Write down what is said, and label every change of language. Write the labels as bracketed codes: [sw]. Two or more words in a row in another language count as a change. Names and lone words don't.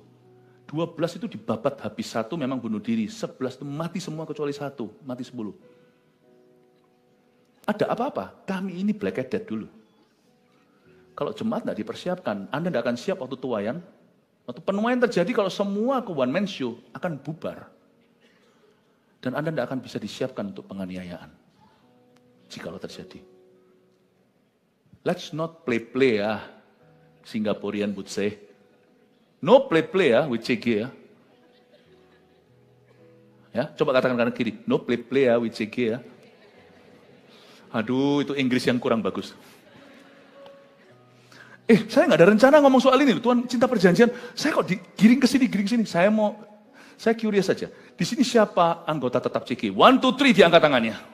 [id] 12 itu dibabat habis, 1 memang bunuh diri, 11 itu mati semua kecuali 1, mati 10. Ada apa-apa? Kami ini black-headed dulu. Kalau jemaat tidak dipersiapkan, Anda tidak akan siap waktu tuayan. Waktu penuaian terjadi kalau semua ke [en] one man show [id] akan bubar. Dan Anda tidak akan bisa disiapkan untuk penganiayaan. Jikalau terjadi. [en] Let's not play ya, Singaporean would say. No play ya with CG ya. [id] Ya, coba katakan kanan kiri. [en] No play ya with CG ya. [id] Aduh, itu Inggris yang kurang bagus. Saya nggak ada rencana ngomong soal ini. Tuhan cinta perjanjian. Saya kok digiring ke sini. Saya curious saja. Di sini siapa anggota tetap CG? 1, 2, 3 diangkat tangannya.